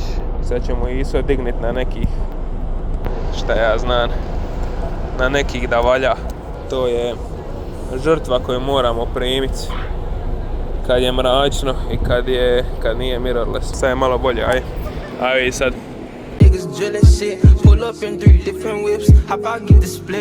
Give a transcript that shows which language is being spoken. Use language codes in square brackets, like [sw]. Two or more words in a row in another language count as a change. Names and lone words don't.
[hr] Sad ćemo ISO digniti na nekih, šta ja znam, na nekih da valja. To je žrtva koju moramo primiti kad je mračno i kad nije mirrorless. Sad je malo bolje, aj. Aj sad. [en] Niggas drilling shit, pull up in 3 different whips, hop out, get the split.